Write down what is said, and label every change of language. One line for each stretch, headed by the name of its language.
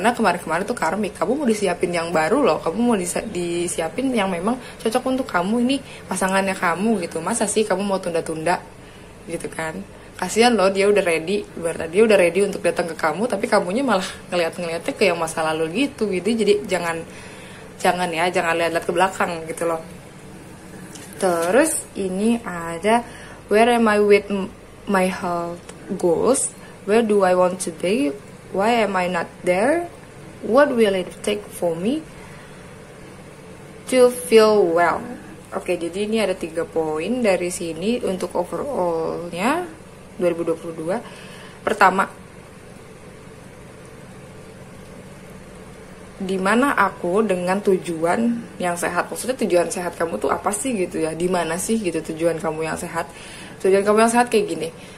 Indonesian: Karena kemarin-kemarin tuh karmik, kamu mau disiapin yang baru loh, kamu mau disiapin yang memang cocok untuk kamu, ini pasangannya kamu gitu. Masa sih kamu mau tunda-tunda gitu kan? Kasihan loh, dia udah ready, berarti dia udah ready untuk datang ke kamu, tapi kamunya malah ngeliatnya ke yang masa lalu gitu. Jadi jangan lihat-lihat ke belakang gitu loh. Terus ini ada
English: where am I with my health goals, where do I want to be, why am I not there, what will it take for me to feel well.
Indonesian: Oke, jadi ini ada 3 poin dari sini untuk overallnya 2022. Pertama, dimana aku dengan tujuan yang sehat. Maksudnya tujuan sehat kamu tuh apa sih gitu ya, dimana sih gitu tujuan kamu yang sehat. Tujuan kamu yang sehat kayak gini,